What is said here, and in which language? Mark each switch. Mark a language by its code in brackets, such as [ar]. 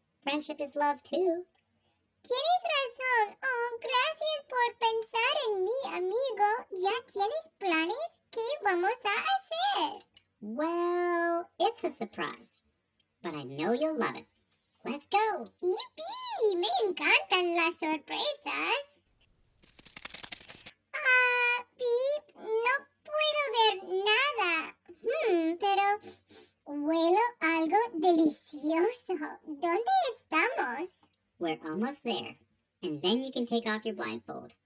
[en] Friendship is love, too. [es] Tienes razón. Oh, gracias por pensar en mí, amigo. ¿Ya tienes planes? ¿Qué vamos a hacer? [en] Well, it's a surprise. but I know you'll love it. Let's go. [es] ¡Yipi! Me encantan las sorpresas. Pip, no puedo ver nada. Pero huelo algo delicioso. ¿Dónde estamos? [en] We're almost there. And then you can take off your blindfold.